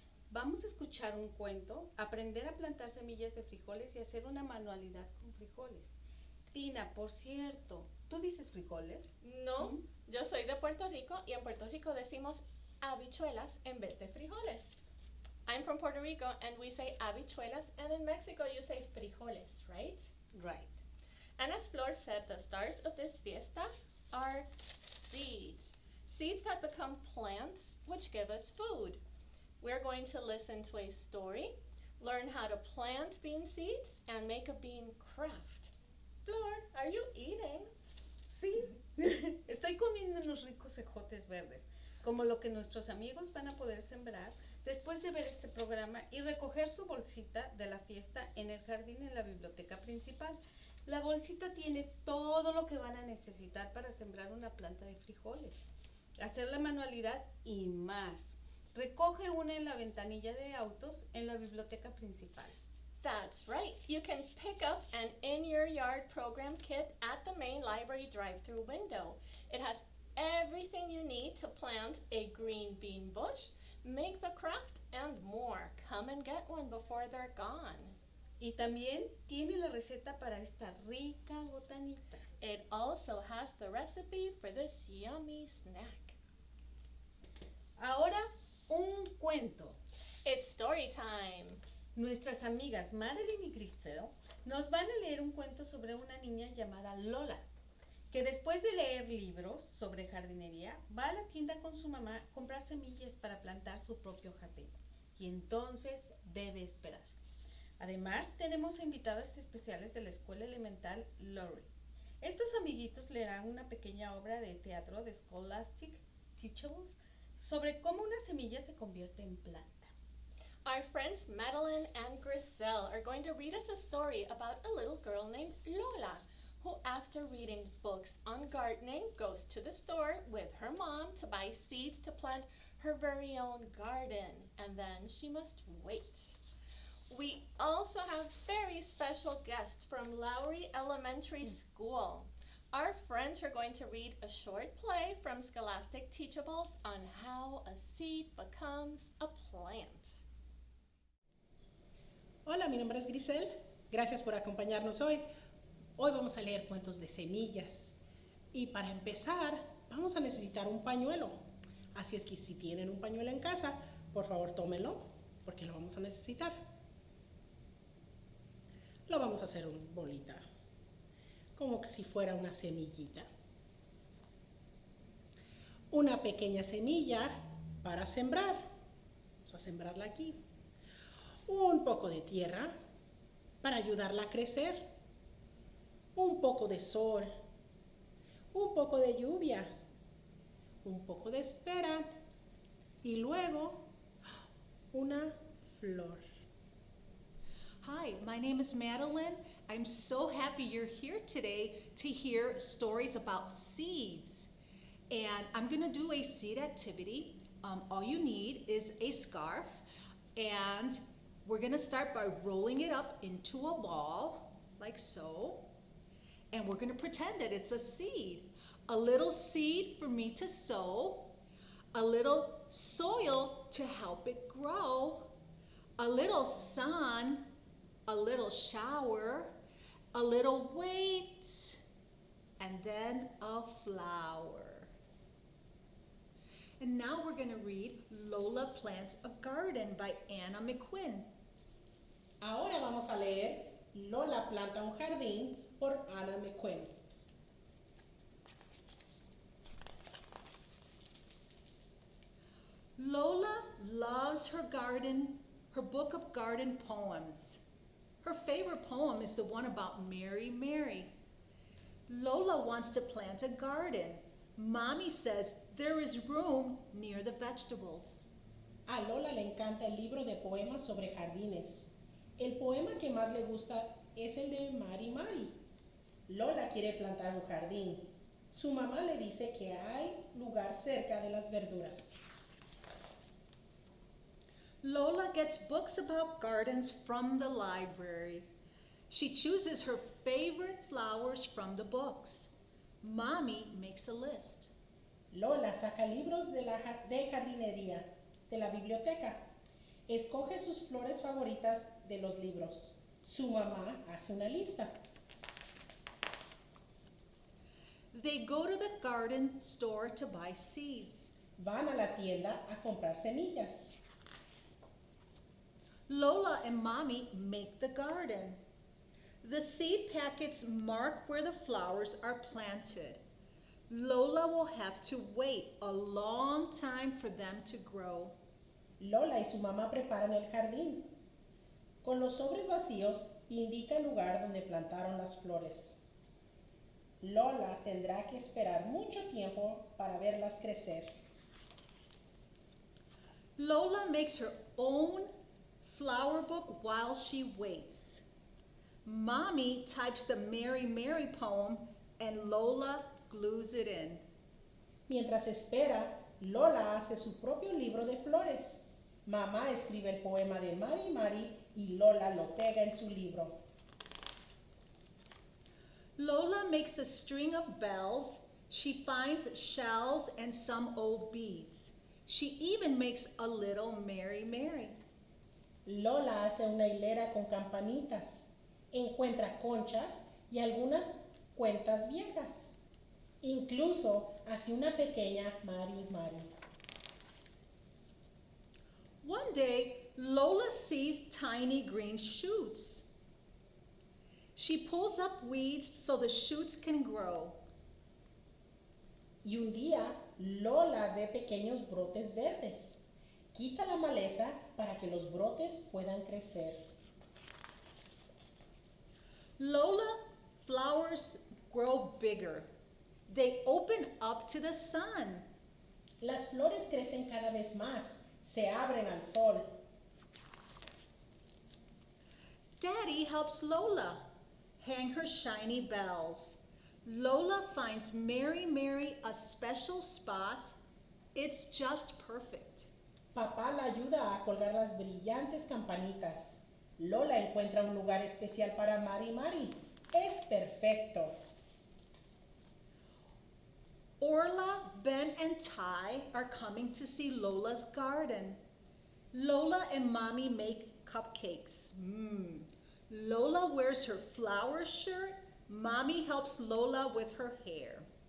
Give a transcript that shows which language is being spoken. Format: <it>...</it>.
<es>Vamos a escuchar un cuento, aprender a plantar semillas de frijoles y hacer una manualidad con frijoles. Tina, por cierto, ¿tú dices frijoles? No, yo soy de Puerto Rico y en Puerto Rico decimos habichuelas en vez de frijoles.</es> <en>I'm from Puerto Rico and we say habichuelas, and in Mexico you say frijoles, right? Right. And as Flor said, the stars of this fiesta are seeds. Seeds that become plants which give us food. We're going to listen to a story, learn how to plant bean seeds, and make a bean craft. Flor, are you eating?</en> <es>Sí, estoy comiendo unos ricos ejotes verdes, como lo que nuestros amigos van a poder sembrar después de ver este programa y recoger su bolsita de la fiesta en el jardín en la biblioteca principal. La bolsita tiene todo lo que van a necesitar para sembrar una planta de frijoles, hacer la manualidad y más. Recoge una en la ventanilla de autos en la biblioteca principal.</es> <en>That's right. You can pick up an In Your Yard program kit at the main library drive-through window. It has everything you need to plant a green bean bush, make the craft, and more. Come and get one before they're gone.</en> <es>Y también tiene la receta para esta rica botanita.</es> <en>It also has the recipe for this yummy snack.</en> <es>Ahora, un cuento.</es> <en>It's story time.</en> <es>Nuestras amigas Madeline y Grisel nos van a leer un cuento sobre una niña llamada Lola, que después de leer libros sobre jardinería, va a la tienda con su mamá a comprar semillas para plantar su propio jardín. Y entonces debe esperar. Además, tenemos invitadas especiales de la escuela elemental Lowry. Estos amiguitos leerán una pequeña obra de teatro de Scholastic Teachables sobre cómo una semilla se convierte en planta.</es> <en>Our friends Madeline and Grisel are going to read us a story about a little girl named Lola, who after reading books on gardening goes to the store with her mom to buy seeds to plant her very own garden, and then she must wait. We also have very special guests from Lowry Elementary School. Our friends are going to read a short play from Scholastic Teachables on how a seed becomes a plant.</en> <es>Hola, mi nombre es Grisel. Gracias por acompañarnos hoy. Hoy vamos a leer cuentos de semillas. Y para empezar, vamos a necesitar un pañuelo. Así es que si tienen un pañuelo en casa, por favor tómenlo, porque lo vamos a necesitar. Lo vamos a hacer una bolita, como que si fuera una semillita. Una pequeña semilla para sembrar. Vamos a sembrarla aquí. Un poco de tierra para ayudarla a crecer, un poco de sol, un poco de lluvia, un poco de espera y luego una flor.</es> <en>Hi, my name is Madeline. I'm so happy you're here today to hear stories about seeds. And I'm going to do a seed activity. All you need is a scarf, and we're going to start by rolling it up into a ball, like so. And we're going to pretend that it's a seed. A little seed for me to sow, a little soil to help it grow, a little sun, a little shower, a little wait, and then a flower. And now we're going to read Lola Plants a Garden by Anna McQuinn.</en> <es>Ahora vamos a leer Lola planta un jardín por Anna McQuinn.</es> <en>Lola loves her garden, her book of garden poems. Her favorite poem is the one about Mary Mary. Lola wants to plant a garden. Mommy says there is room near the vegetables.</en> <es>A Lola le encanta el libro de poemas sobre jardines. El poema que más le gusta es el de Mari Mari. Lola quiere plantar un jardín. Su mamá le dice que hay lugar cerca de las verduras.</es> <en>Lola gets books about gardens from the library. She chooses her favorite flowers from the books. Mommy makes a list.</en> <es>Lola saca libros de jardinería, de la biblioteca. Escoge sus flores favoritas de los libros. Su mamá hace una lista.</es> <en>They go to the garden store to buy seeds.</en> <es>Van a la tienda a comprar semillas.</es> <en>Lola and Mommy make the garden. The seed packets mark where the flowers are planted. Lola will have to wait a long time for them to grow.</en> <es>Lola y su mamá preparan el jardín. Con los sobres vacíos indica el lugar donde plantaron las flores. Lola tendrá que esperar mucho tiempo para verlas crecer.</es> <en>Lola makes her own flower book while she waits. Mommy types the Mary Mary poem and Lola glues it in.</en> <es>Mientras espera, Lola hace su propio libro de flores. Mamá escribe el poema de Mari Mari y Lola lo pega en su libro.</es> <en>Lola makes a string of bells. She finds shells and some old beads. She even makes a little Mary Mary.</en> <es>Lola hace una hilera con campanitas. Encuentra conchas y algunas cuentas viejas. Incluso hace una pequeña Mari Mari.</es> <en>One day, Lola sees tiny green shoots. She pulls up weeds so the shoots can grow.</en> <es>Y un día, Lola ve pequeños brotes verdes. Quita la maleza para que los brotes puedan crecer.</es> <en>Lola flowers grow bigger. They open up to the sun.</en> <es>Las flores crecen cada vez más, se abren al sol.</es> <en>Daddy helps Lola hang her shiny bells. Lola finds Mary Mary a special spot. It's just perfect.</en> <es>Papá la ayuda a colgar las brillantes campanitas. Lola encuentra un lugar especial para Mari Mari. Es perfecto.</es> <en>Orla, Ben, and Ty are coming to see Lola's garden. Lola and Mommy make cupcakes. Lola wears her flower shirt. Mommy helps Lola with her hair.</en>